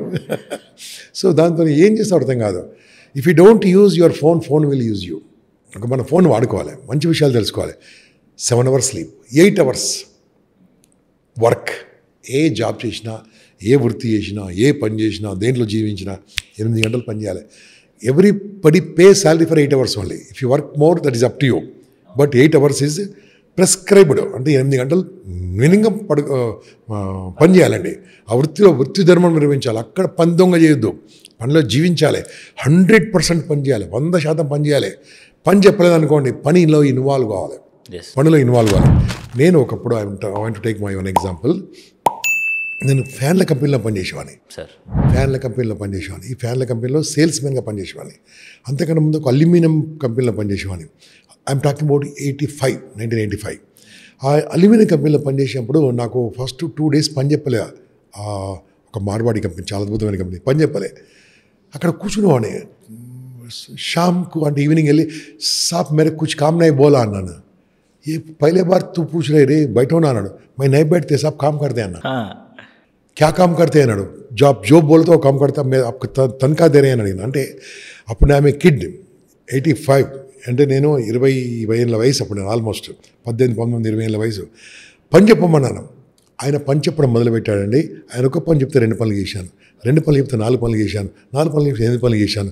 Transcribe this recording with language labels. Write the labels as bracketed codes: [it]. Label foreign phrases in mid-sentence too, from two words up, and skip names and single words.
[te] సో దాంతో ఏం చేస్తావు అర్థం కాదు. [en] If you don't use your phone, phone will use you. [te] మన ఫోన్ వాడుకోవాలి, మంచి విషయాలు తెలుసుకోవాలి. [en] 7 hours స్లీప్, 8 hours వర్క్. [te] ఏ జాబ్ చేసినా, ఏ వృత్తి చేసినా, ఏ పని చేసినా, దేంట్లో జీవించినా 8 గంటలు పని చేయాలి. [en] Everybody pay salary for 8 hours only. If you work more that is up to you, but 8 hours is prescribed. [te] అంటే 8 గంటలు మినిమం పని చేయాలండి. ఆ వృత్తి ధర్మం నిర్వహించాలి. అక్కడ పని దొంగ చేయొద్దు, పనిలో జీవించాలి. 100% పని చేయాలి, 100% పని చేయాలి. పని చెప్పలేదు అనుకోండి, పనిలో ఇన్వాల్వ్ కావాలి, పనిలో ఇన్వాల్వ్ కావాలి. నేను ఒకప్పుడు [en] I want to take my own example. [te] నేను ఫ్యాన్ల కంపెనీలో పనిచేసేవాడిని. ఫ్యాన్ల కంపెనీలో పనిచేసేవాడిని. ఈ ఫ్యాన్ల కంపెనీలో సేల్స్మెన్గా పనిచేసేవాడిని. అంతకన్నా ముందు ఒక అల్యూమినియం కంపెనీలో పనిచేసేవాడిని. [en] I'm talking about [te] 1985. ఆ అల్యూమినియం కంపెనీలో పనిచేసినప్పుడు నాకు ఫస్ట్ 2 days పని చెప్పలే. ఒక మార్వాడి కంపెనీ, చాలా అద్భుతమైన కంపెనీ, పని చెప్పలే. అక్కడ కూర్చునేవాడిని. షామ్కు అంటే ఈవినింగ్ వెళ్ళి, [hi] साब मेरे कुछ काम नहीं बोला [te] అన్నాను. [hi] ए पहले बार तू పూछ रहे रे बैठो ना అన్నాడు. मैं नहीं बैठते साहब काम करते అన్నా. क्या काम करते అన్నాడు. जो बोलते वो काम करता, मैं आपको तनखा दे रहे [te] అని అడిగిన. అంటే అప్పుడు ఆమె కిడ్ 85, అంటే నేను 20 ఏళ్ళ వయసు అప్పుడు, నేను ఆల్మోస్ట్ 18, 19, 20 ఏళ్ళ వయసు. పని చెప్పమన్నాను. ఆయన పని చెప్పడం మొదలుపెట్టాడండి. ఆయన ఒక పని చెప్తే 2 పనులు చేశాను, 2 పనులు చెప్తే 4 పనులు చేశాను, 4 పనులు చెప్తే 8 పనులు చేశాను.